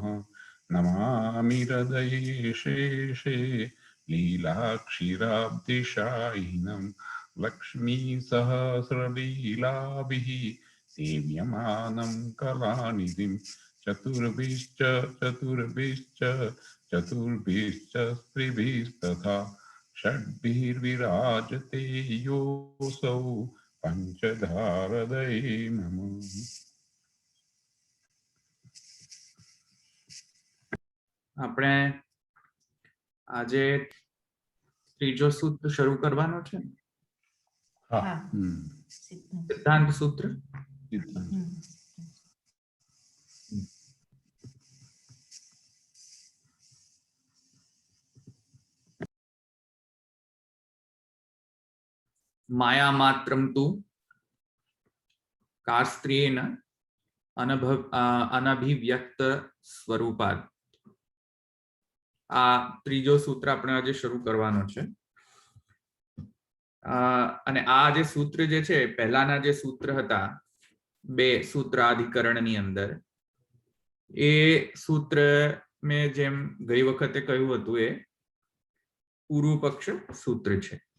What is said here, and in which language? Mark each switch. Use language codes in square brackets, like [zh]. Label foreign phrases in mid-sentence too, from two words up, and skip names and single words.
[sa] नमामि हृदये शेषे लीलाक्षीराब्धिशायिनं लक्ष्मीसहस्रलीलाभिः सेव्यमानं कलानिधिं चतुर्भिश्च स्त्रिभिस्तथा षड्भिर्विराजते योऽसौ पंचधारदये नमः। [gu] આપણે આજે ત્રીજો સૂત્ર શરૂ કરવાનો છે. સિદ્ધાંત સૂત્ર. [sa] माया मात्रम तु कार्स्त्रियेन अनभिव्यक्त स्वरूपात्. [gu] આ ત્રીજો સૂત્ર આપણે આજે શરૂ કરવાનો છે. અને આ જે સૂત્ર જે છે, પહેલાના જે સૂત્ર હતા બે સૂત્રાધિકરણની અંદર, એ સૂત્ર મેં જેમ ગઈ વખતે કહ્યું હતું એ પૂર્વ પક્ષ સૂત્ર છે.